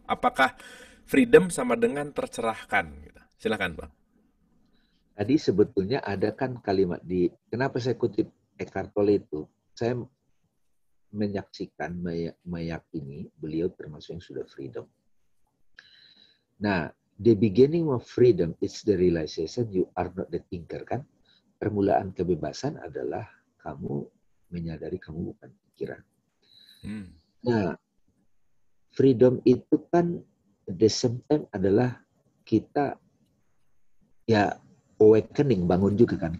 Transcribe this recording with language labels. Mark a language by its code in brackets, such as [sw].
[id] Apakah freedom sama dengan tercerahkan gitu? Silakan, Bang. Tadi sebetulnya ada kan kalimat kenapa saya kutip Eckhart Tolle itu? Saya menyaksikan, meyakini beliau termasuk yang sudah freedom. [en] Nah, the beginning of freedom is the realization you are not the thinker, kan? [id] Permulaan kebebasan adalah kamu menyadari kamu bukan pikiran. Hmm. Nah, freedom itu kan [en] the same time [id] adalah kita ya awakening, bangun juga kan.